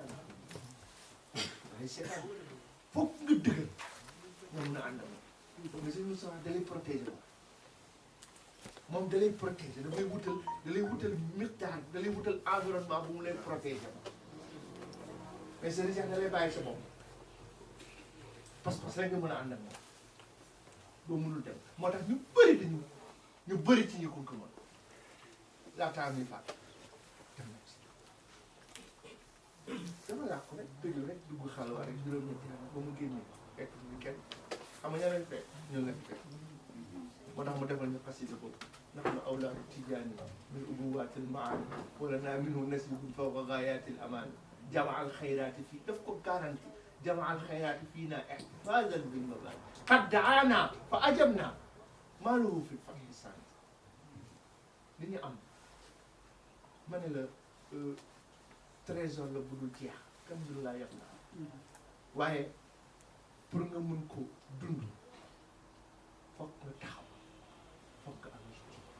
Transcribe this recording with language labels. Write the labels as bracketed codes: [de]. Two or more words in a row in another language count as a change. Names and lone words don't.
[wo] seetaan foog nga dëggal nga mën a ànd ak moom mais Serigne Moustapha da lay protéger moom da lay protéger da lay wutal miqdaar da lay wutal environnement bu mu lay protéger mais Serigne Cheikh da lay bàyyi sa bopp [fr] parce que [wo] rek nga mën a ànd ak moom boo mënul dem moo tax ñu bëri ci ñu ko gëmoon laataa muy faat dem na ci dama yàqu rek dëgg rek dugg xalwa rek juróom-ñetti ba mu génnee fekk fi kenn xam nga ña leen fekk ñoo leen fekk moo tax mu defal ñu xasida boobu [ar] نحن أولاد التجاني من أبوات المعاني ولنا منه نسب فوق غايات الأمان جمع الخيرات في دفق كارنتي جمع الخيرات فينا احتفاظا بالمبادئ قد دعانا فأجبنا ما له في الفتح سانت [wo] li ñu am ma ne la trésor la bu dul jeex alhamdulilah yab na waaye pour nga mën ko dund foog nga taxaw foog nga am yitte